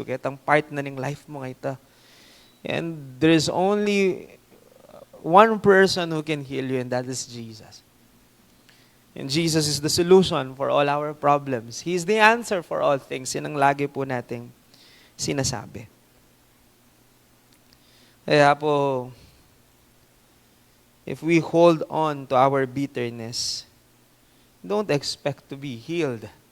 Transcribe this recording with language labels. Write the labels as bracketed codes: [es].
[tl] Kaya itang part na ng life mo nga ito. [en] And there's only one person who can heal you, and that is Jesus. And Jesus is the solution for all our problems. He's the answer for all things. [tl] Yan ang lagi po nating sinasabi. Kaya po, [en] if we hold on to our bitterness, don't expect to be healed.